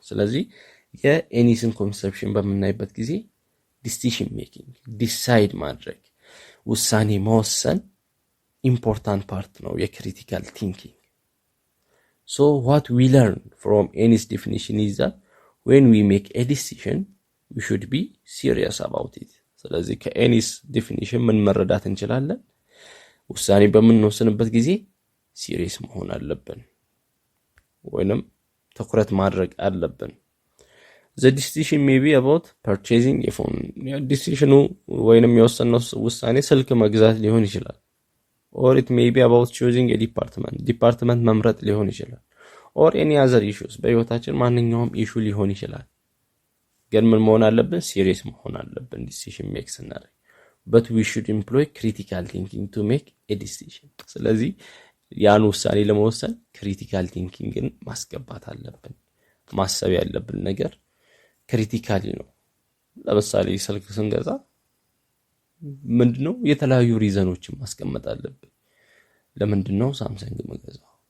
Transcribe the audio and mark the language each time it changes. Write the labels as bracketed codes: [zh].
[am] ስለዚህ የኤኒስን ኮንሰፕሽን በምናይበት ጊዜ ዲሲሽን ሜኪንግ ዲሳይድ ማድረግ ውሳኔ መወሰን ኢምፖርታንት ፓርት ነው የክሪቲካል ቲንኪንግ። [en] So what we learn from Ennis definition is that when we make a decision we should be serious about it. [am] ስለዚህ ከኤኒስ ዲፊኒሽን ምን መረዳት እንችላለን? ውሳኔ በምንወስንበት ጊዜ ሲሪየስ መሆን አለብን ወይንም ትኩረት ማድረግ አለብን። [en] The decision may be about purchasing a phone. [am] decision ወይንም የወሰነው ውሳኔ ስልክ መግዛት ሊሆን ይችላል። [en] Or it may be about choosing a department [am] መምረጥ ሊሆን ይችላል። [en] Or any other issues [am] በህይወታችን ማንኛውም ኢሹ ሊሆን ይችላል። ግን ምን መሆን አለብን? ሲሪየስ መሆን አለብን decision make ስናደርግ። [en] But we should employ critical thinking to make a decision. [am] ስለዚህ ያን ውሳኔ ለመወሰን ክሪቲካል ቲንኪንግን ማስገባት አለብን። ማሰብ ያለብን ነገር ክሪቲካሊ ነው። ለምሳሌ ስልክ ስንገዛ ምንድነው የተለያዩ ሪዘኖችን ማስቀመጥ አለብን። ለምንድነው ሳምሰንግ መገዛው?